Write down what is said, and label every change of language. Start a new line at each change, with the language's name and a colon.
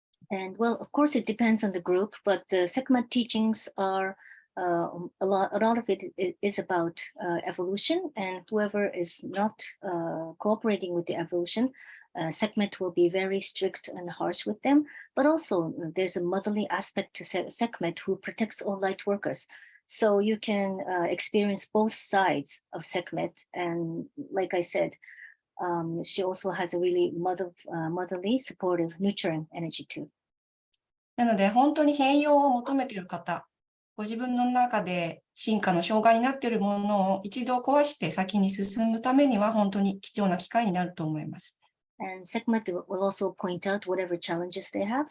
English: And well, of course, it depends on the group, but the Sekhmet teachings are a lot of it is about evolution, and whoever is not cooperating with the evolution, Sekhmet will be very strict and harsh with them. But also, there's a motherly aspect to Sekhmet who protects all light workers. So you can experience both sides of Sekhmet. And like I said, she also has a really motherly, supportive, nurturing energy too.
Japanese: なので、本当に変容を求めている方、ご自分の中で進化の障害になっているものを一度壊して先に進むためには、本当に貴重な機会になると思います。
English: And Sekhmet will also point out whatever challenges they have.